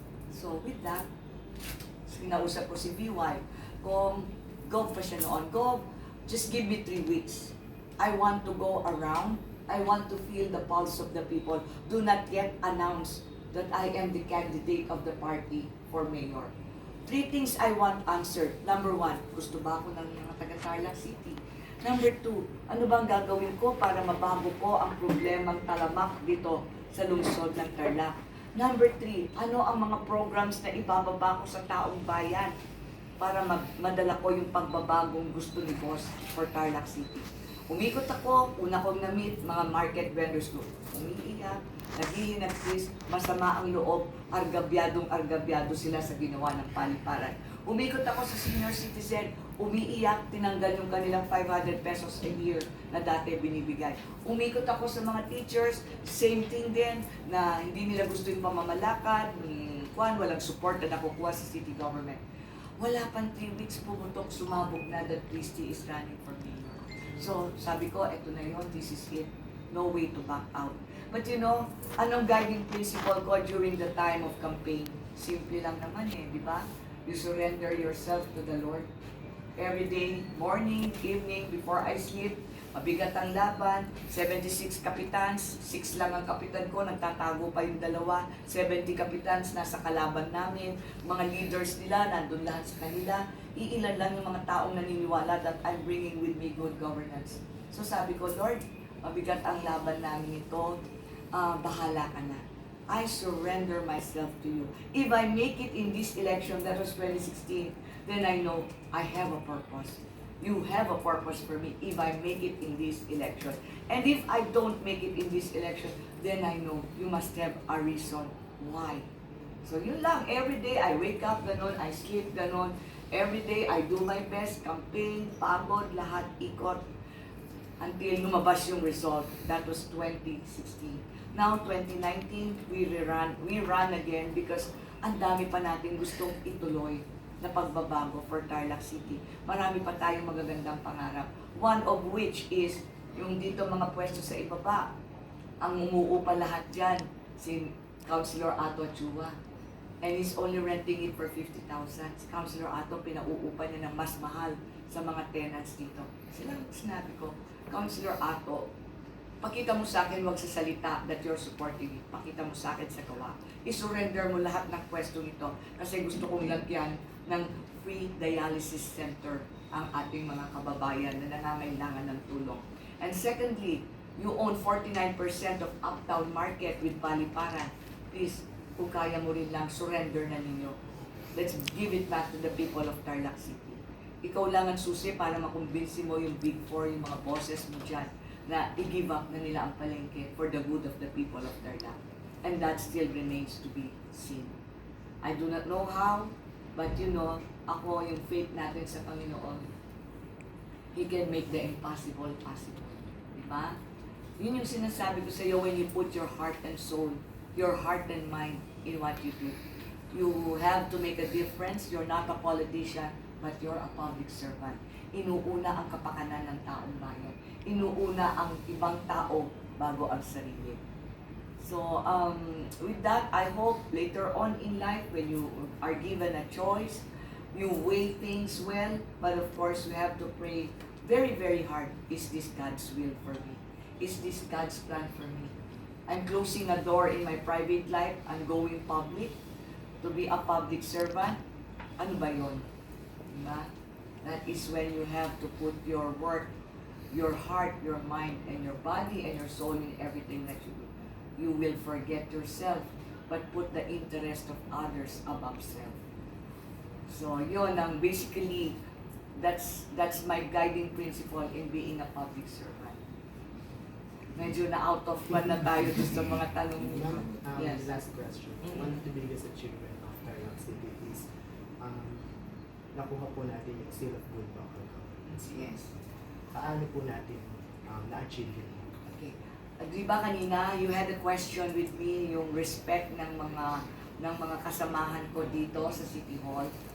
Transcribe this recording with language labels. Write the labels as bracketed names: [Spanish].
[English] So with that, [Filipino] sinausap ko si VY, kung Gov pa siya noon, Gov, [English] just give me 3 weeks. I want to go around, I want to feel the pulse of the people. Do not yet announce that I am the candidate of the party for mayor. 3 things I want answered. [Filipino] Number 1, gusto ba ako ng mga taga-Tarlac City? Number 2, ano bang gagawin ko para mabago ko ang problemang talamak dito sa lungsod ng Tarlac? Number 3, ano ang mga programs na ibababa ko sa taong bayan para madala ko yung pagbabagong gusto ni Boss for Tarlac City? Umikot ako, una kong na-meet mga market vendors ko. Umiiyak, naghihinagpis, masama ang loob, argabyado sila sa ginawa ng paliparan. Umikot ako sa senior citizen, umiiyak, tinanggal yung kanilang 500 pesos a year na dati binibigay. Umikot ako sa mga teachers, same thing din, na hindi nila gusto yung pamamalakad, walang support na nakukuha sa city government. Wala pang 3 weeks pumutok, sumabog na [English] that Christie is running for mayor. So, [Filipino] sabi ko, eto na yun, [English] this is it. No way to back out. But you know, anong guiding principle ko during the time of campaign? [Filipino] Simple lang naman eh, di ba? [English] You surrender yourself to the Lord. [Filipino] Every day, morning, evening, before I sleep, mabigat ang laban, 76 kapitans, 6 lang ang kapitan ko, nagtatago pa yung 2, 70 kapitans nasa kalaban namin, mga leaders nila, nandun lahat sa kanila, iilan lang yung mga taong naniniwala [English] that I'm bringing with me good governance. [Filipino] So sabi ko, Lord, mabigat ang laban namin ito, bahala ka na. [English] I surrender myself to you. If I make it in this election, that was 2016, then I know I have a purpose. You have a purpose for me if I make it in this election. And if I don't make it in this election, then I know you must have a reason why. [Filipino] So yun lang, [English] every day I wake up ganon, I sleep ganon. Every day I do my best, campaign, pagod, lahat, ikot. Until lumabas yung result. That was 2016. [Filipino] Now, 2019, [English] we run again because [Filipino] ang dami pa natin gustong ituloy na pagbabago for Tarlac City. Marami pa tayong magagandang pangarap. One of which is yung dito mga pwesto sa ibaba. Ang umuupa lahat dyan, si Councilor Ato Chua. [English] And he's only renting it for 50,000. [Filipino] Si Councilor Ato, pinauupa niya ng mas mahal sa mga tenants dito. Silang sinabi ko, Councilor Ato, pakita mo sa akin, wag sa salita [English] that you're supporting it. [Filipino] Pakita mo sa akin sa gawa. I-surrender mo lahat ng pwesto nito kasi gusto kong lagyan ng free dialysis center ang ating mga kababayan na nangangailangan ng tulong. [English] And secondly, you own 49% of Uptown Market with Paliparan. Please, [Filipino] kung kaya mo rin lang, surrender na ninyo. [English] Let's give it back to the people of Tarlac City. [Filipino] Ikaw lang ang susi para makumbinsi mo yung Big Four, yung mga bosses mo dyan, na i-give up na nila ang palengke [English] for the good of the people of Tarlac. And that still remains to be seen. I do not know how, but you know, [Filipino] ako yung faith natin sa Panginoon, [English] He can make the impossible possible. Diba? [Filipino] Yun yung sinasabi ko sa iyo [English] when you put your heart and soul, your heart and mind in what you do. You have to make a difference. You're not a politician, but you're a public servant. [Filipino] Inuuna ang kapakanan ng taong bayan. Inuuna ang ibang tao bago ang sarili. [English] So, with that, I hope later on in life, when you are given a choice, you weigh things well, but of course, we have to pray very, very hard, is this God's will for me? is this God's plan for me? I'm closing a door in my private life, I'm going public to be a public servant. [Filipino] Ano ba yun? Diba? [English] That is when you have to put your work, your heart, your mind, and your body and your soul in everything that you do. You will forget yourself, but put the interest of others above self. So yun ang basically, that's my guiding principle in being a public servant. [Filipino] Medyo na out of fun na tayo dun sa mga tanong niyo. [English] Ma'am, Yes. last question. Mhm. One of the biggest achievement of Tarlac City is [Filipino] nakuha po natin yung [English] Seal of Good Local Governance. Yes. [Filipino] Paano po natin na-achieve yun? Okay. Di ba kanina, [English] you had a question with me, [Filipino] yung respect ng mga kasamahan ko dito sa City Hall.